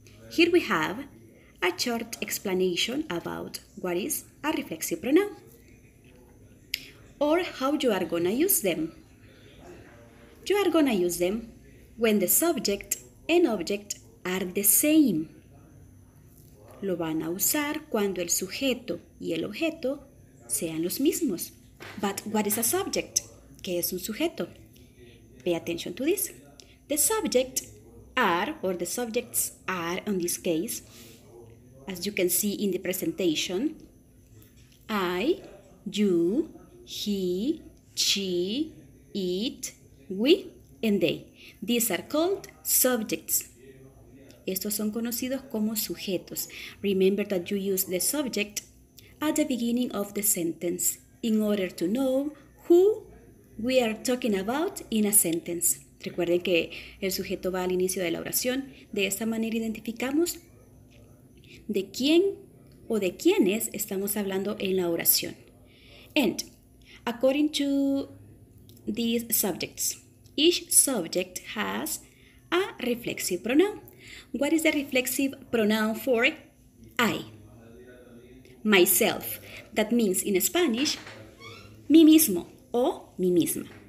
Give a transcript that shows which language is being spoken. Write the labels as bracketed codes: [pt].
[en] Here we have a short explanation about what is a reflexive pronoun or how you are going to use them. You are going to use them when the subject and object are the same. [es] Lo van a usar cuando el sujeto y el objeto sean los mismos. [en] But what is a subject? [es] ¿Qué es un sujeto? [en] Pay attention to this. The subject are, or the subjects are, in this case, as you can see in the presentation, I, you, he, she, it, we, and they. These are called subjects. [es] Estos son conocidos como sujetos. [en] Remember that you use the subject at the beginning of the sentence in order to know who we are talking about in a sentence. [es] Recuerden que el sujeto va al inicio de la oración. De esta manera identificamos de quién o de quiénes estamos hablando en la oración. [en] And according to these subjects, each subject has a reflexive pronoun. What is the reflexive pronoun for I? Myself. That means in Spanish, [es] mí mismo o mí misma.